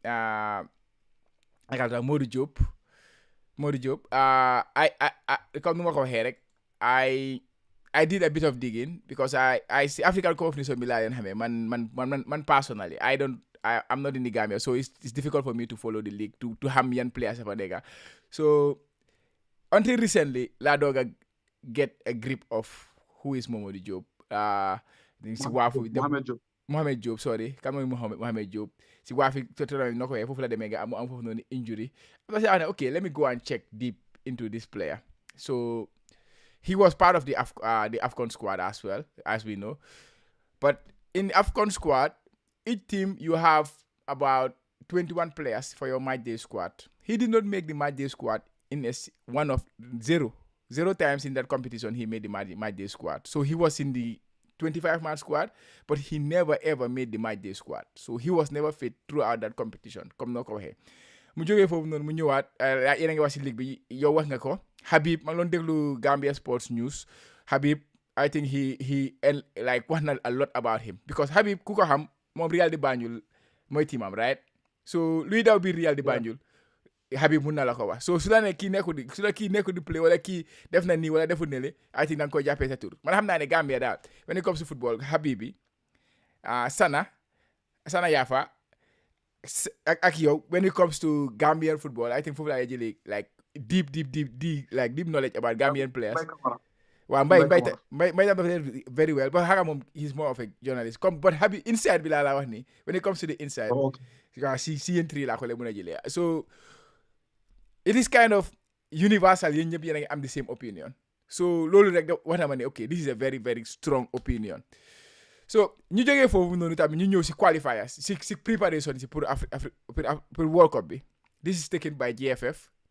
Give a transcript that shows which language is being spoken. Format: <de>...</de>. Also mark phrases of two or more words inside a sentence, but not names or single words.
<wo>Modou Diop I comme nu ma ko waxee rek</wo> <en>I did a bit of digging because I see</en> <wo>African Cup of Nations bi laa leen xamee man</wo> <en>personally I'm not in the Gambia so it's difficult for me to follow the league to</en> <wo>xam yan</wo> <en>players</en> <wo>fa nekk</wo> <en>so until recently</en> <wo>laa doog a</wo> <en>get a grip of who is Momodou Diop</en> <wo>si waafu</wo> <en>Mohamed Diop sorry</en> <wo>kan mooy</wo> <en>Mohamed Diop</en> <wo>si waafi</wo> <en>tournament</en> <wo>noo ko waxee foofu la demee nga am foofu noonu</wo> <en>injury okay let me go and check deep into this player so he was part of the AFCON squad as well, as we know. But in the AFCON squad, each team you have about 21 players for your match day squad. He did not make the match day squad in zero times in that competition he made the match day squad. So he was in the 25-man squad, but he never ever made the match day squad. So he was never fit throughout that competition.</en> <wo>Comme noo ko waxee mu jógee foofu noonu mu ñëwaat yéen a ngi wax si ligue bi yow wax nga ko Habib ma ngi doon déglu Gambia Sports News Habib</wo> <en>I think he like</en> <wo>wax na</wo> <en>a lot about him</en> <wo>because Habib ku ko xam moom Real de Banjul mooy teamam</wo> <en>right so</en> <wo>luy daw biir Real de Banjul Habib mun na la ko wax so su la ne kii nekku di play wala kii def na nii wala deful ne le</wo> <en>I think</en> <wo>da nga koy jàppee sa tur man xam naa ne</wo> <en>Gambia daal when it comes to football Habib bi Sana Yafa</en> <wo>ak yow</wo> <en>when it comes to Gambian football I think</en> <wo>foofu laa jëlee</wo> <en>like deep knowledge about Gambian players waaw Mbay tam very well but</en> <wo>xaga moom</wo> <en>he's more of a journalist but Habib inside</en> <wo>bi laa wax ni</wo> <en>when it comes to the inside</en> <wo>waaw si yéen tri laa ko le mën a jëlee</wo> <en>so it is kind of universal</en> <wo>yéen ñëpp yéen a ngi am</wo> <en>the same opinion so</en> <wo>loolu rek wax na ma ne</wo> <en>okay this is a very very strong opinion so</en> <wo>ñu jógee foofu noonu tamit ñu ñëw si</wo> <en>qualifiers si préparation si pour World Cup bi this is taken by GFF</en>